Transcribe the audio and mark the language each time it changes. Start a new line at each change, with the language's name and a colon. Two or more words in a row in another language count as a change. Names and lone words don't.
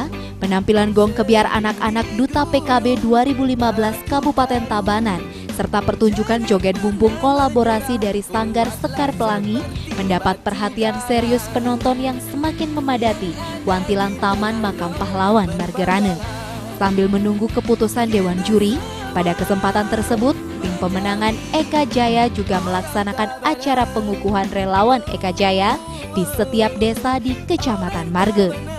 Indonesian: penampilan gong kebiar anak-anak Duta PKB 2015 Kabupaten Tabanan, serta pertunjukan joget bumbung kolaborasi dari Sanggar Sekar Pelangi mendapat perhatian serius penonton yang semakin memadati Wantilan Taman Makam Pahlawan Margerane. Sambil menunggu keputusan Dewan Juri, pada kesempatan tersebut, tim pemenangan Eka Jaya juga melaksanakan acara pengukuhan relawan Eka Jaya di setiap desa di Kecamatan Marge.